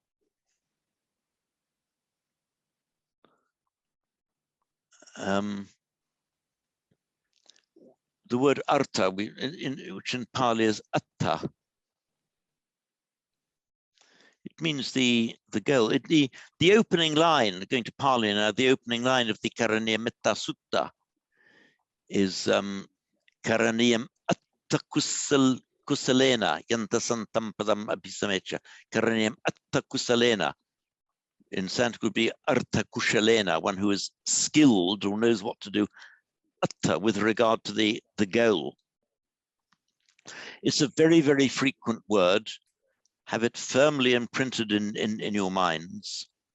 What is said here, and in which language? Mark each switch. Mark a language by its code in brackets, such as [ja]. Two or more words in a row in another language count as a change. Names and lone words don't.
[en] The word artha, which in Pali is atta. It means the goal. The opening line, going to Pali now, the opening line of the Karaniya Metta Sutta is [pi] Karaniyam atta kusalena yantasantam padam abhisamecha. Karaniyam atta kusalena. [en] In Sanskrit would be [sa] artha kushalena, [en] one who is skilled or knows what to do, atta, with regard to the goal. It's a very, very frequent word. Have it firmly imprinted in your minds.